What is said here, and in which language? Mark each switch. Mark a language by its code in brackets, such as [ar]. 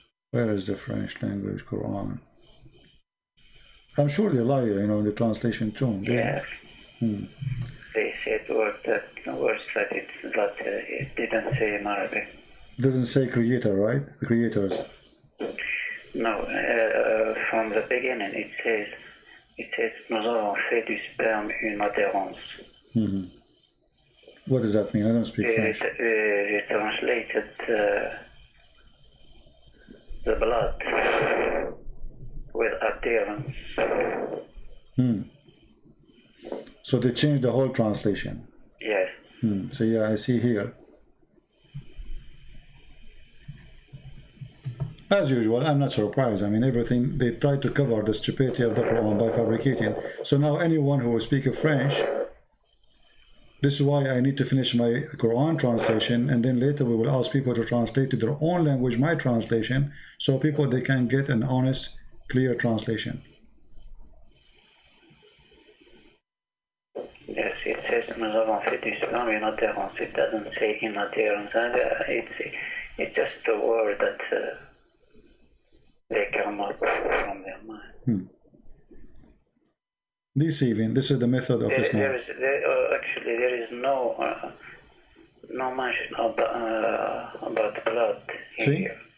[en] Where is the French language Quran? I'm sure they lie, you know, in the translation too. Yes. They said words that it didn't say in Arabic. It doesn't say creator, right? The creators. No, from the beginning it says [fr] nous avons fait du sperme une adhérence. [en] What does that mean? I don't speak French. They translated the blood with adherence. So they changed the whole translation. Yes. So yeah, I see here. As usual, I'm not surprised. I mean, everything, they try to cover the stupidity of the Quran by fabricating. So now anyone who will speak French, this is why I need to finish my Quran translation, and then later we will ask people to translate to their own language my translation, so people, they can get an honest, clear translation. Yes, it says [fr] nous avons fait du sperme une adhérence. [en] It doesn't say in adhérence. It's just a word that they come up from their mind. Deceiving. This is the method of Islam. There is no mention about blood here.